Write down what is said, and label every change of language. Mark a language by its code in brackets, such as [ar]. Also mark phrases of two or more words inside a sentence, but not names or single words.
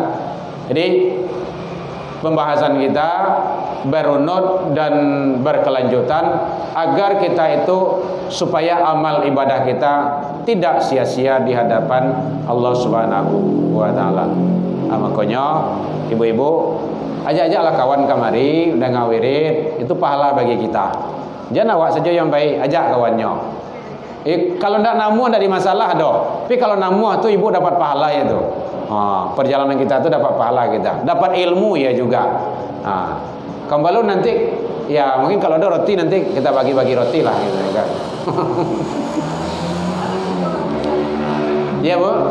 [id] Jadi pembahasan kita berunut dan berkelanjutan agar kita itu supaya amal ibadah kita tidak sia-sia di hadapan Allah [ar] سبحانه وتعالى. [id] Makanya ibu-ibu ajak-ajaklah kawan kamari udah ngawirit, itu pahala bagi kita. Jangan awak saja yang baik, ajak kawannya. Kalau ndak namu ndak di masalah doh. Tapi kalau namu itu ibu dapat pahala ya tuh. Perjalanan kita itu dapat pahala kita, dapat ilmu ya juga. Kembali nanti ya mungkin kalau ada roti nanti kita bagi-bagi roti lah gitu kan. Ya Bu.